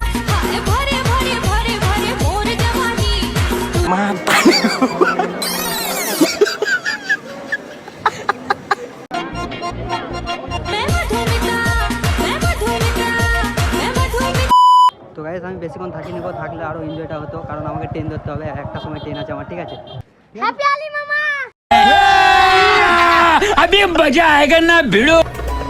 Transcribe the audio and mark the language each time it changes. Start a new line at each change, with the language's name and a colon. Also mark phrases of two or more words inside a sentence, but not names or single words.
Bangla: তো গাইস আমি বেশিক্ষণ থাকিনি গো, থাকলে আরো এনজয়টা হতো, কারণ আমাকে ট্রেন ধরতে হবে। একটা সময় ট্রেন আছে আমার, ঠিক আছে।
Hindi: हैप्पी होली मामा। अभी मजा आएगा ना भिड़ो।